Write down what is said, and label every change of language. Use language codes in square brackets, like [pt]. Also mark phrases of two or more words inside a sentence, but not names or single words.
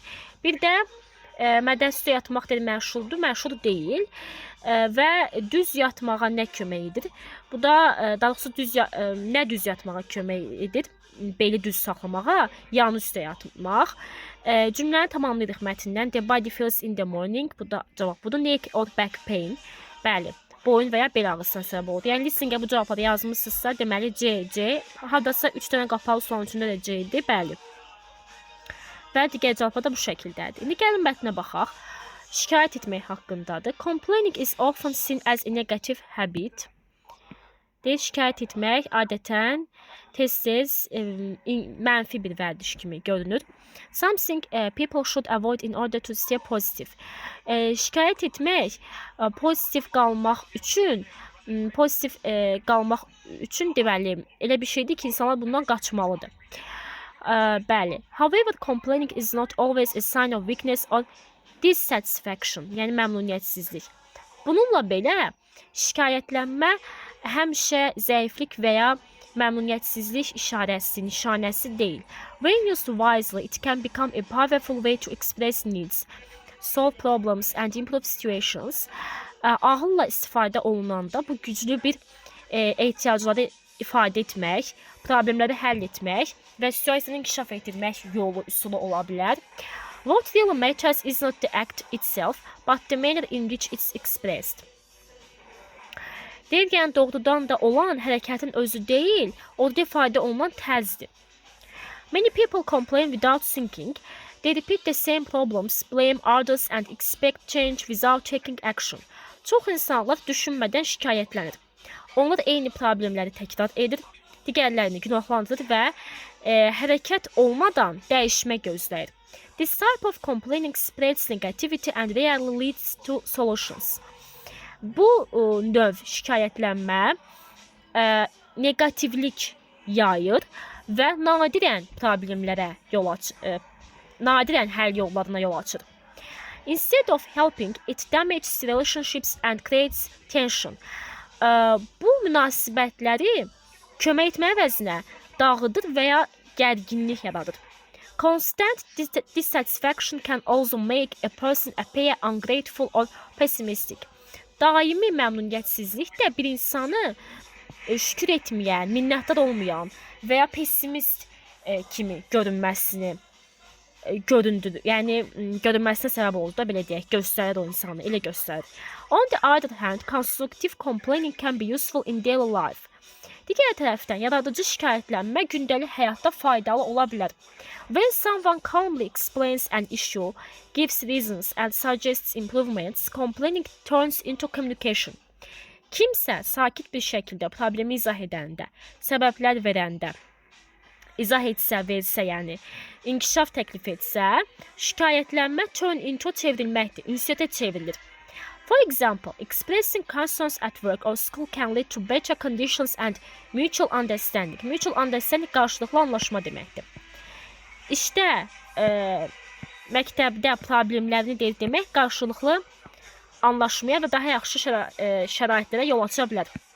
[az] Bir də mədən üstə yatmaq deyil, məşhurdur, məşhur deyil və düz yatmağa nə kömək edir? Bu da daha doğrusu nə düz yatmağa kömək edir? Beli düz saxlamağa, yanı üstə yatmaq. Cümləni tamamlayırıq mətndən. [en] The body feels in the morning. [az] Bu da cavab budur. [en] Neck or back pain. [az] Bəli. Boyun və ya bel ağrısına səbəb olur. Yəni listeningə bu cavabları yazmışsınızsa, deməli C. Hardasa 3 dənə qapalı sualın içində də C-dir, bəli. Və digər cavablar da bu şəkildədir. İndi gəlin mətnə baxaq. Şikayət etmək haqqındadır. [en] Complaining is often seen as a negative habit. [az] Deyir, şikayət etmək adətən tez-tez mənfi bir vərdiş kimi görünür. [en] Something people should avoid in order to stay positive. [az] Şikayət etmək pozitiv qalmaq üçün deməli elə bir şeydir ki, insanlar bundan qaçmalıdır. Bəli. [en] However, complaining is not always a sign of weakness or dissatisfaction, [az] yəni məmnuniyyətsizlik. Bununla belə şikayətlənmə həmişə zəiflik və ya məmnuniyyətsizlik işarəsi, nişanəsi deyil. [en] When used wisely, it can become a powerful way to express needs, solve problems and improve situations. [az] Ağılla istifadə olunanda bu güclü bir ehtiyacları ifadə etmək, problemləri həll etmək və situasiyanı inkişaf etdirmək yolu, üsulu ola bilər. [en] What really matters is not the act itself, but the manner in which it's expressed. [az] Deyir, yəni doğrudan da olan hərəkətin özü deyil, orada ifadə olunan tərzdir. [en] Many people complain without thinking. They repeat the same problems, blame others and expect change without taking action. [az] Çox insanlar düşünmədən şikayətlənir. Onlar eyni problemləri təkrar edir, digərlərini günahlandırır və hərəkət olmadan dəyişmə gözləyir. [en] This type of complaining spreads negativity and rarely leads to solutions. [az] Bu növ şikayətlənmə negativlik yayır və nadirən problemlərə yol açır, nadirən həll yollarına yol açır. [en] Instead of helping, it damages relationships and creates tension. [az] Bu münasibətləri kömək etmə əvəzinə dağıdır və ya gərginlik yaradır. [en] Constant dissatisfaction can also make a person appear ungrateful or pessimistic. [az] Daimi məmnuniyyətsizlik də bir insanı şükür etməyən, minnətdar olmayan və ya pessimist kimi görünməsini göründü. Yəni görünməsinə səbəb oldu da belə deyək, göstərir o insanı, elə göstərir. [en] On the other hand, constructive complaining can be useful in daily life. [az] Digər tərəfdən yaradıcı şikayətlənmə gündəlik həyatda faydalı ola bilər. [en] When someone calmly explains an issue, gives reasons and suggests improvements, complaining turns into communication. [az] Kimsə sakit bir şəkildə problemi izah edəndə, səbəblər verəndə, izah etsə, versə, yəni inkişaf təklif etsə, şikayətlənmə [en] turn into [az] çevrilməkdir, ünsiyyətə çevrilir. [en] For example, expressing concerns at work or school can lead to better conditions and mutual understanding. Mutual understanding [az] qarşılıqlı anlaşma deməkdir. İşdə məktəbdə problemlərini demək qarşılıqlı anlaşmaya və daha yaxşı şəraitlərə yol aça bilər.